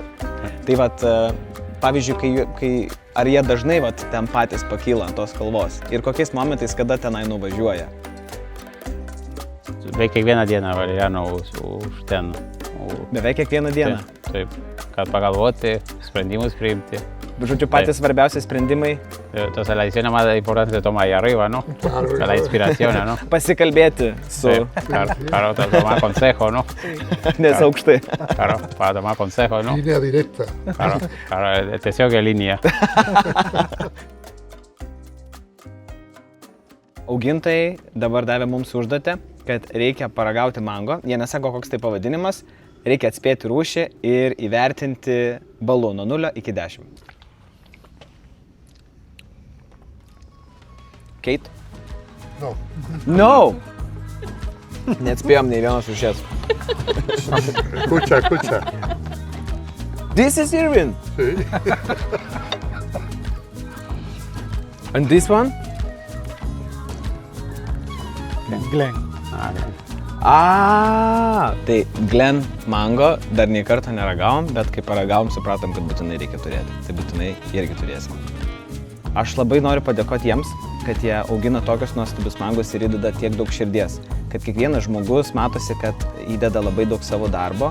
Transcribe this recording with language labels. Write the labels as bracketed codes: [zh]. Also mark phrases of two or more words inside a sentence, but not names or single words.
[lt] Tai pavyzdžiui, ar jie dažnai ten patys pakyla ant tos kalvos ir kokiais momentais, kada tenai nuvažiuoja? Beveik kiekvieną dieną važiuoja už ten. Beveik kiekvieną dieną? Taip, kad pagalvoti, sprendimus priimti. Žodžiu, patys svarbiausi sprendimai. [es] Entonces la decisión más importante tomar ahí arriba, ¿no? La inspiración, ¿no? [lt] Pasikalbėti su... [es] Claro, tomar consejo, ¿no? [lt] Nes aukštai. [es] Claro, para tomar consejo, ¿no? Línea directa. Claro, [lt] tiesiog línija. Augintojai dabar davė mums užduotį, kad reikia paragauti mango. Jie nesako, koks tai pavadinimas. Reikia atspėti rūšį ir įvertinti balų nuo 0 iki 10. Kate? [es] No. No! [lt] Neatspėjom nei vienos rūšies. [es] Escucha. [en] This is Irvin. [es] Sí. [en] And this one? Glen. [lt] Tai Glen mango dar nei kartą neragavom, bet kai paragavom, supratom, kad būtinai reikia turėti. Tai būtinai irgi turėsim. Aš labai noriu padėkoti jiems, kad jie augina tokius nuostabius mangus ir įdeda tiek daug širdies. Kad kiekvienas žmogus matosi, kad įdeda labai daug savo darbo.